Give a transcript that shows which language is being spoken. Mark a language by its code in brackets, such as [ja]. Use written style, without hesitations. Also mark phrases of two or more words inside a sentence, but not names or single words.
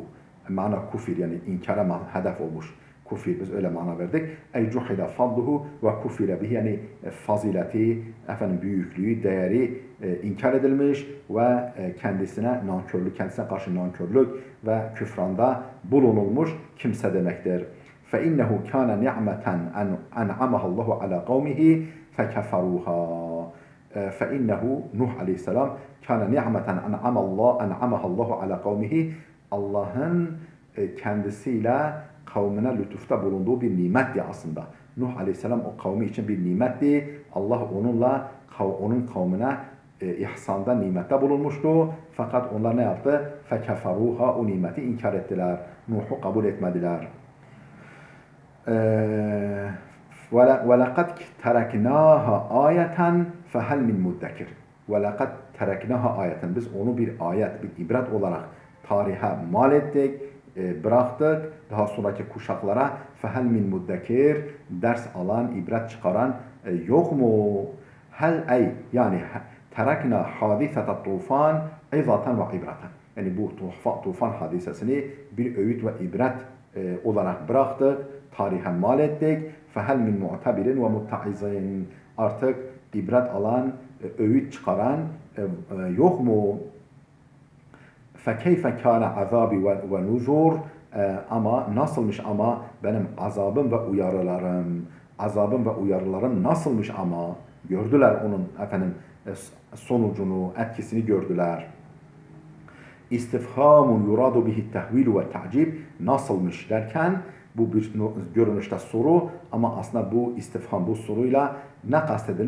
[tr] Ma'na kufir yani inkara hedef olmuş. Kufir biz öyle mana verdik. [ar] أي جحد فضله وكفر به [tr] yani fazileti, büyüklüğü, değeri inkar edilmiş ve kendisine karşı nankörlük ve küfranda bulunulmuş kimse demektir. [ar] فَاِنَّهُ كَانَ نِعْمَةً اَنْعَمَهَا اللّٰهُ عَلَى قَوْمِهِ فَكَفَرُوهَا فَاِنَّهُ [tr] Nuh aleyhisselam [ar] كَانَ نِعْمَةً اَنْعَمَهَا اللّٰهُ عَلَى قَوْمِهِ [tr] Allah'ın kendisiyle kavmine lütufta bulunduğu bir nimetti aslında. Nuh aleyhisselam o kavmi için bir nimetti. Allah onun kavmine ihsanda, nimette bulunmuştu. Fakat onlar ne yaptı? فَكَفَرُوهَا O nimeti inkar ettiler. Nuh'u kabul etmediler. [ar] وَلَقَدْ تَرَكْنَاهَا آيَةً فَهَلْ مِنْ مُدَّكِرٍ وَلَقَدْ تركناها آية. [tr] Biz onu bir ayet, bir ibret olarak tarihe mal ettik, bıraktık. Daha sonraki kuşaklara [ar] فهل من مدكر, [tr] ders alan, ibret çıkaran yok mu? [ar] هل أي يعني تركنا حادثة الطوفان عظة وعبرة. [tr] Yani bu tufan hadisesini bir öğüt ve ibret olarak bıraktık, tarihe mal ettik. [ar] فهل من معتبرين ومتعظين. [tr] Artık ibret alan, öğüt çıkaran yok mu? [ar] فَكَيْفَ كَانَ عَذَابِ وَنُذُرْ [tr] ama nasılmış ama benim azabım ve uyarılarım nasılmış ama gördüler onun sonucunu, etkisini gördüler. [ar] استفهام يراد به تهويل وتعجب [tr] nasılmış derken bu bir görünüşte soru ama aslında bu istifham bu soruyla ne kastedilir?